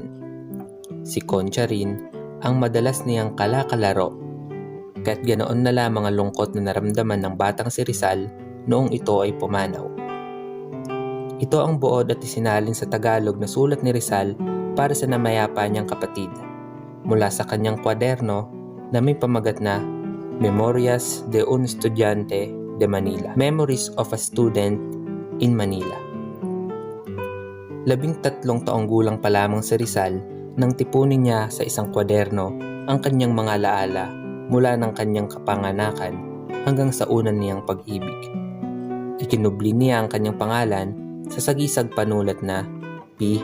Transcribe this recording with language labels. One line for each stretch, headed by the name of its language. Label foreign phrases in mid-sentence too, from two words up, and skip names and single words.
Filipino: Si Concha rin ang madalas niyang kalakalaro, kaya't ganoon na lamang ang lungkot na naramdaman ng batang si Rizal noong ito ay pumanaw. Ito ang buod at isinalin sa Tagalog na sulat ni Rizal para sa namayapa niyang kapatid mula sa kanyang kwaderno na may pamagat na Memorias de un Estudiante de Manila, Memories of a Student in Manila. 13 taong gulang pa lamang si Rizal nang tipunin niya sa isang kwaderno ang kanyang mga alaala mula ng kanyang kapanganakan hanggang sa unan niyang pag-ibig. Ikinubli niya ang kanyang pangalan sa sagisag panulat na P.